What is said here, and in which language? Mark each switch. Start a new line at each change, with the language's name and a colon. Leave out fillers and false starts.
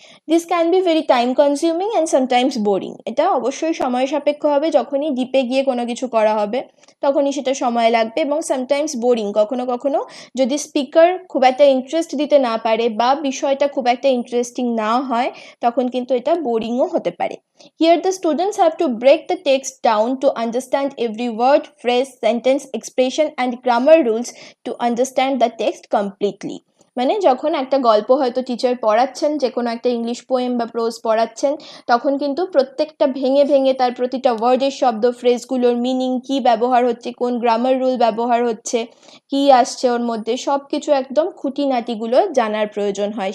English: This can be very time consuming and sometimes boring.
Bangla: এটা অবশ্যই সময় সাপেক্ষ হবে, যখনই ডিপে গিয়ে কোনো কিছু করা হবে তখনই সেটা সময় লাগবে, এবং সামটাইমস বোরিং, কখনো কখনো যদি স্পিকার খুব একটা ইন্টারেস্ট দিতে না পারে বা বিষয়টা খুব একটা ইন্টারেস্টিং না হয়, তখন কিন্তু এটা বোরিংও হতে পারে।
English: Here the students have to break the text down to understand every word, phrase, sentence, expression and grammar rules to understand the text completely.
Bangla: মানে যখন একটা গল্প হয়তো টিচার পড়াচ্ছেন, যে কোনো একটা ইংলিশ পোয়েম বা প্রোজ পড়াচ্ছেন, তখন কিন্তু প্রত্যেকটা ভেঙে ভেঙে তার প্রতিটা ওয়ার্ডের শব্দ ফ্রেজগুলোর মিনিং কি ব্যবহার হচ্ছে, কোন গ্রামার রুল ব্যবহার হচ্ছে, কি আসছে ওর মধ্যে, সব কিছু একদম খুঁটিনাটিগুলো জানার প্রয়োজন হয়।